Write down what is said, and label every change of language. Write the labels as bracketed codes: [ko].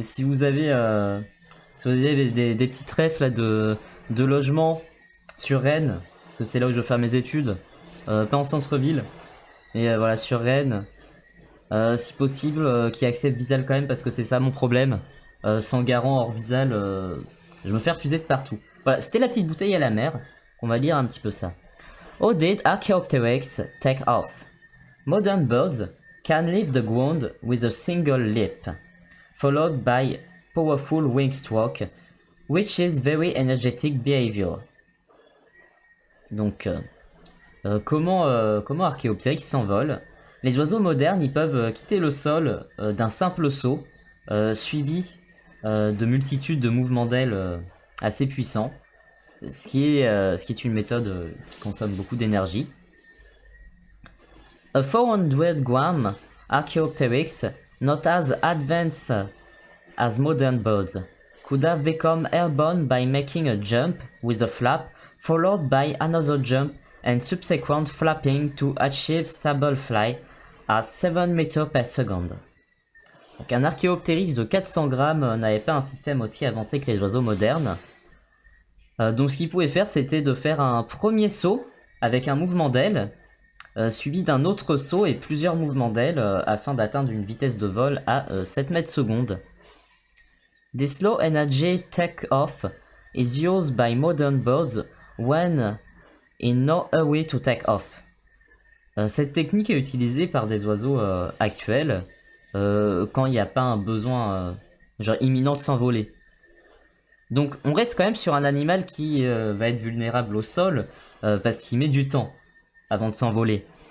[fr] Si vous avez des petits trèfles là, de logement sur Rennes, parce que c'est là où je vais faire mes études. Pas en centre-ville. Mais voilà, sur Rennes. Si possible, qui accepte Visal quand même parce que c'est ça mon problème. Sans garant hors Visal, je me fais refuser de partout. Voilà, c'était la petite bouteille à la mer. On va lire un petit peu ça. [en] How did Archaeopteryx take off? Modern birds can leave the ground with a single leap, followed by powerful wing stroke, which is very energetic behavior. [fr] Donc, comment Archaeopteryx s'envole? Les oiseaux modernes, ils peuvent quitter le sol d'un simple saut, suivi de multitudes de mouvements d'ailes assez puissants, ce qui est une méthode qui consomme beaucoup d'énergie. [en] A 400-gram Archaeopteryx, not as advanced as modern birds, could have become airborne by making a jump with a flap, followed by another jump and subsequent flapping to achieve stable fly [fr] à 7 mètres [en] per seconde. [fr] Donc un Archéoptérix de 400 grammes n'avait pas un système aussi avancé que les oiseaux modernes. Donc ce qu'il pouvait faire, c'était de faire un premier saut avec un mouvement d'aile, suivi d'un autre saut et plusieurs mouvements d'aile afin d'atteindre une vitesse de vol à 7 mètres secondes. [en] This low energy take-off is used by modern birds when in no hurry to take off. [fr] Cette technique est utilisée par des oiseaux actuels quand il n'y a pas un besoin genre imminent de s'envoler. Donc on reste quand même sur un animal qui va être vulnérable au sol parce qu'il met du temps avant de s'envoler.